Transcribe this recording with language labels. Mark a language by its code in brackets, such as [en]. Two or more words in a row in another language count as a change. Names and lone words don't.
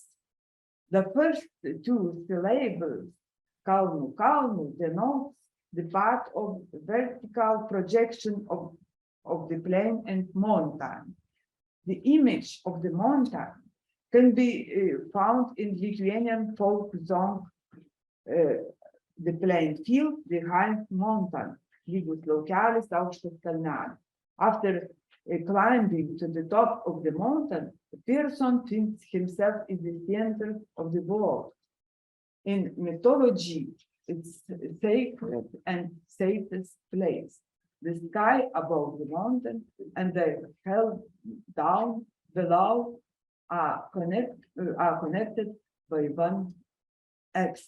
[en] The first two syllables, [lt] kalnu kalnu, [en] denotes the part of vertical projection of the plain and mountain. The image of the mountain can be found in Lithuanian folk song, the plain field behind mountain, [lt] lygus laukelis, aukštas kalnelis. [en] After climbing to the top of the mountain, the person thinks himself in the center of the world. In mythology, it's sacred and safest place. The sky above the mountain and the hell down below are connected by one axis.